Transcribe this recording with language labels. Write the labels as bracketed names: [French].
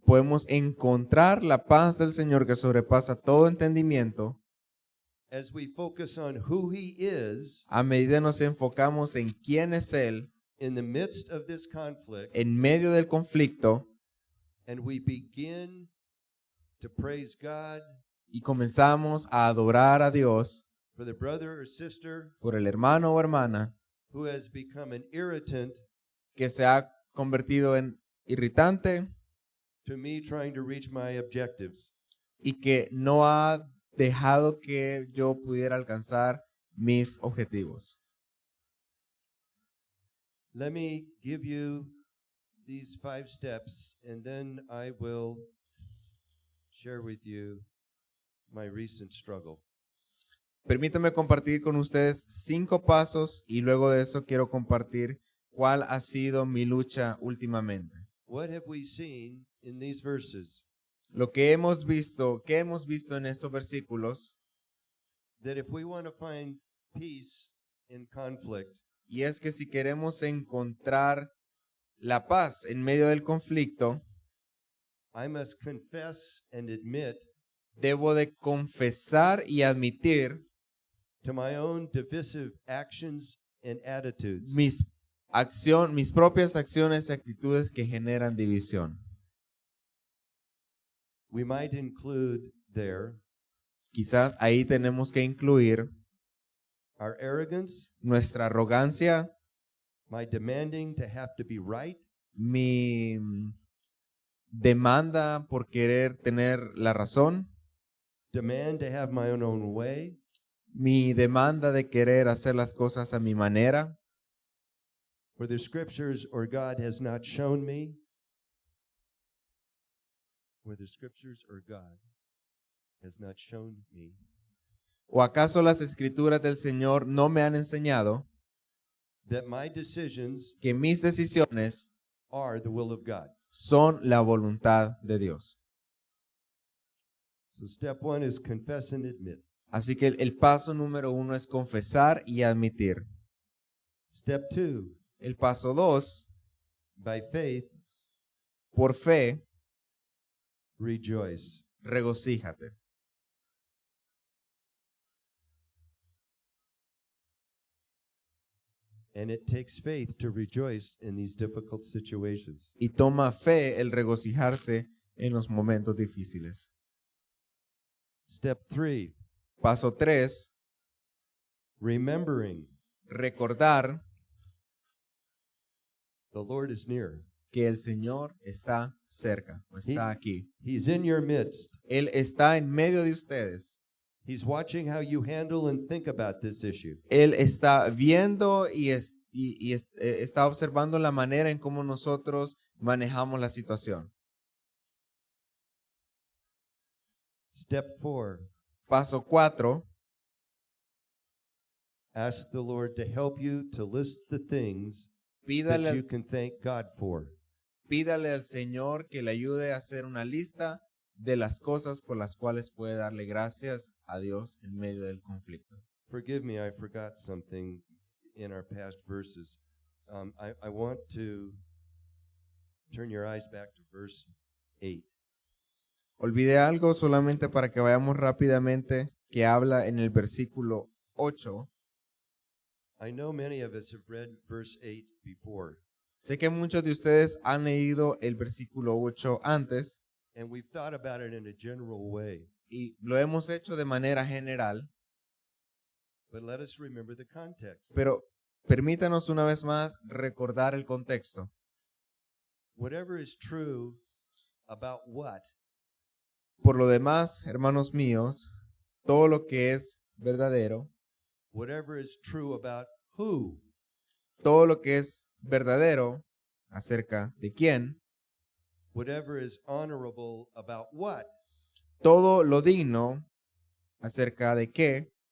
[Spanish] podemos encontrar la paz del Señor que sobrepasa todo entendimiento [English] as we focus on who He is [Spanish] a medida nos enfocamos en quién es Él [English] in the midst of this conflict, [Spanish] en medio del conflicto [English] and we begin to praise God [Spanish] y comenzamos a adorar a Dios [English] for the brother or sister [Spanish] por el hermano o hermana [English] who has become an irritant [Spanish] que se ha convertido en irritante [English] to me trying to reach my objectives. [Spanish] y que no ha dejado que yo pudiera alcanzar mis objetivos. [English] Let me give you these 5 steps, and then I will share with you my recent struggle. [Spanish] Permítame compartir con ustedes 5 pasos y luego de eso quiero compartir cuál ha sido mi lucha últimamente. [English] What have we seen in these verses? [Spanish] Lo que hemos visto, en estos versículos, [English] That if we want to find peace in conflict, [Spanish] y es que si queremos encontrar la paz en medio del conflicto, [English] I must confess and admit [Spanish] debo de confesar y admitir [English] to my own divisive actions and attitudes. [Spanish] mis propias acciones y actitudes que generan división. [English] We might include there [Spanish] Quizás ahí tenemos que incluir [English] our arrogance, [Spanish] nuestra arrogancia, [English] my demanding to have to be right, [Spanish] mi demanda por querer tener la razón, [English] demand to have my own way, [Spanish] mi demanda de querer hacer las cosas a mi manera, [English] where the scriptures or God has not shown me, where the scriptures or God has not shown me. [Spanish] ¿o acaso las escrituras del Señor no me han enseñado [English] That my decisions [Spanish] que mis decisiones [English] are the will of God. [Spanish] son la voluntad de Dios? [English] So step 1 is confess and admit. [Spanish] Así que el paso número 1 es confesar y admitir. [English] Step 2, [Spanish] El paso 2, [English] by faith, [Spanish] por fe, [English] rejoice. [Spanish] regocíjate. [English] And it takes faith to rejoice in these difficult situations. [Spanish] Y toma fe el regocijarse en los momentos difíciles. [English] Step 3, [Spanish] Paso 3, [English] remembering [Spanish] recordar [English] the Lord is near. [Spanish] que el Señor está cerca, o está aquí. [English] He's in your midst. [Spanish] Él está en medio de ustedes. [English] He's watching how you handle and think about this issue. [Spanish] Él está viendo y está observando la manera en cómo nosotros manejamos la situación. [English] Step 4, [Spanish] Paso 4, [English] ask the Lord to help you to list the things that [Spanish] pídale, [English] you can thank God for. [Spanish] pídale al Señor que le ayude a hacer una lista de las cosas por las cuales puede darle gracias a Dios en medio del conflicto. [English] Forgive me, I forgot something in our past verses. I want to turn your eyes back to verse 8. [Spanish] Olvidé algo solamente para que vayamos rápidamente, que habla en el versículo 8. [English] I know many of us have read verse 8 before, [Spanish] Sé que muchos de ustedes han leído el versículo 8 antes [English] and we've thought about it in a general way. [Spanish] y lo hemos hecho de manera general, [English] But let us remember the context. [Spanish] pero permítanos una vez más recordar el contexto. [English] Whatever is true about what, [Spanish] Por lo demás, hermanos míos, todo lo que es verdadero, [English] whatever is true about who, [Spanish] todo lo que es verdadero acerca de quién, [English] whatever is honorable about what, [Spanish] todo lo digno acerca de qué